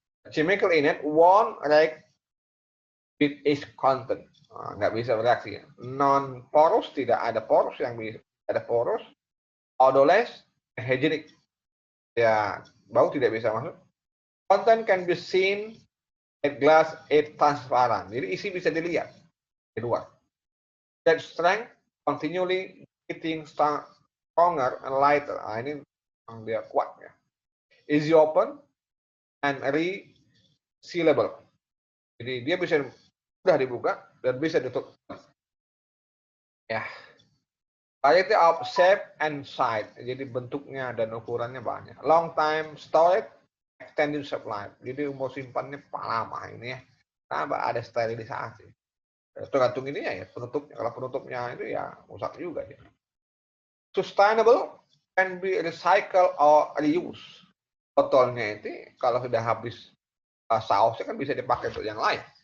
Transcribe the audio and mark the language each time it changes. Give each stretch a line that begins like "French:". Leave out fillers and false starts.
English: Chemical inert won't react with its content.
Indonesian: Nah, nggak bisa bereaksi.
English: Non porous,
Indonesian: tidak ada porous yang bisa. Ada porous,
English: odorless, hygienic.
Indonesian: Ya, bau tidak bisa masuk.
English: Content can be seen at glass is transparent.
Indonesian: Jadi isi bisa dilihat di luar.
English: That strength continually getting stronger and lighter.
Indonesian: Nah, ini yang dia kuat ya.
English: Easy open and resealable.
Indonesian: Jadi dia bisa mudah dibuka dan bisa ditutup. Ya.
English: Variety of shape and size.
Indonesian: Jadi bentuknya dan ukurannya banyak.
English: Long time storage, extended shelf life.
Indonesian: Jadi umur simpannya lama ini ya. Nah, ada sterilisasi. Tergantung ini ya penutupnya. Kalau penutupnya itu ya rusak juga ya.
English: Sustainable can be recycled or reused.
Indonesian: Botolnya itu kalau sudah habis sausnya kan bisa dipakai untuk yang lain.